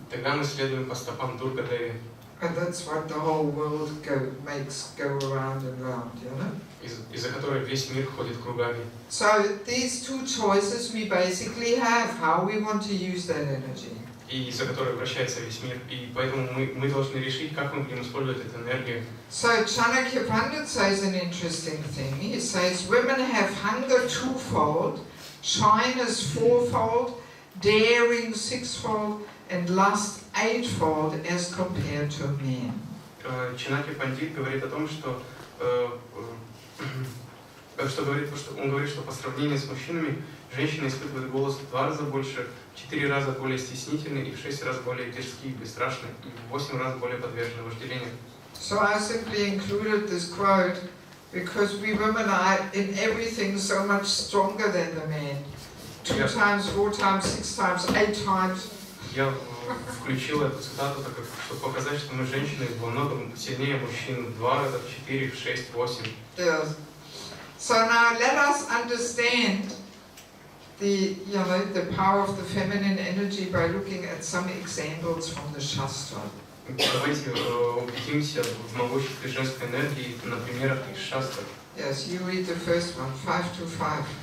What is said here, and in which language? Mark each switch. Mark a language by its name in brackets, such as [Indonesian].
[Russian] Тогда мы следуем по стопам Дурга Деви. [English] And that's what the whole world makes go around and round, [Russian] Из-за которой весь мир ходит кругами. [English] So these two choices we basically have, how we want to use that energy. [Russian] И из-за которой вращается весь мир. И поэтому мы должны решить, как мы будем использовать эту энергию. [English] So Chanakya Pandit says an interesting thing. He says women have hunger twofold, shyness fourfold, daring sixfold, and lust eightfold as compared to men. [Russian] Чанакья Пандит говорит о том, что он говорит, что по сравнению с мужчинами женщины испытывают голод в 2 раза больше, в 4 раза более стеснительны и в 6 раз более дерзкие и бесстрашны, и в 8 раз более подвержены вожделению. [English] So I simply included this quote because we women are in everything so much stronger than the men. 2 times, 4 times, 6 times, 8 times. [Russian] Я включил эту цитату, чтобы показать, что мы женщины во многом сильнее мужчин в 2 раза, в 4, в 6, в 8. [English] Yes. So now let us understand the power of the feminine energy by looking at some examples from the Shastra. [Russian] Давайте убедимся в могуществе женской энергии на примерах из шастр. [English] Yes, you read the first one, 5-5.